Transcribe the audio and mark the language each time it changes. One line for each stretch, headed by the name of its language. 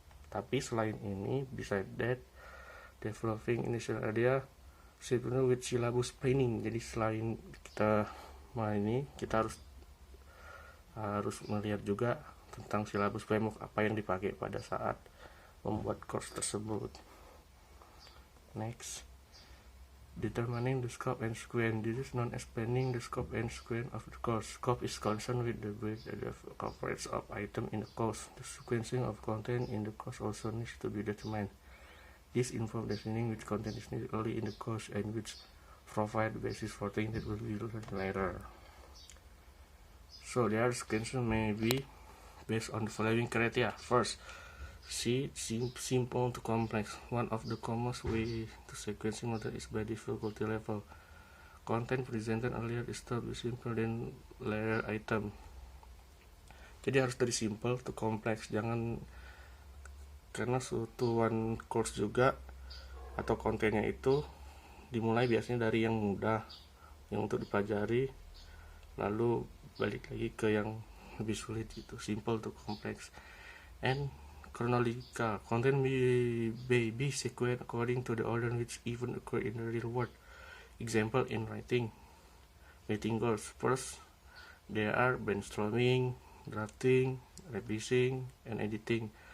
English: Tapi selain ini, beside that, developing initial idea sebenarnya with syllabus planning.
Indonesian: Jadi selain kita ini, kita harus melihat juga tentang syllabus framework apa yang dipakai pada saat membuat course tersebut.
English: Next, determining the scope and sequence. This is known as planning the scope and sequence of the course. Scope is concerned with the breadth and the coverage of item in the course. The sequencing of content in the course also needs to be determined. This involves defining which content is needed early in the course and which provide the basis for things that will be learned later. So their sequencing may be based on the following criteria. First, simple to complex. One of the commonest way to sequencing method is by difficulty level. Content presented earlier is to be simple than later item.
Indonesian: Jadi harus dari simple to complex. Jangan, karena suatu one course juga atau kontennya itu dimulai biasanya dari yang mudah, yang untuk dipelajari, lalu balik lagi ke yang lebih sulit gitu, simple to complex.
English: And chronological content may be sequenced according to the order which even occur in the real world. Example in writing goals. First, there are brainstorming, drafting, revising, and editing.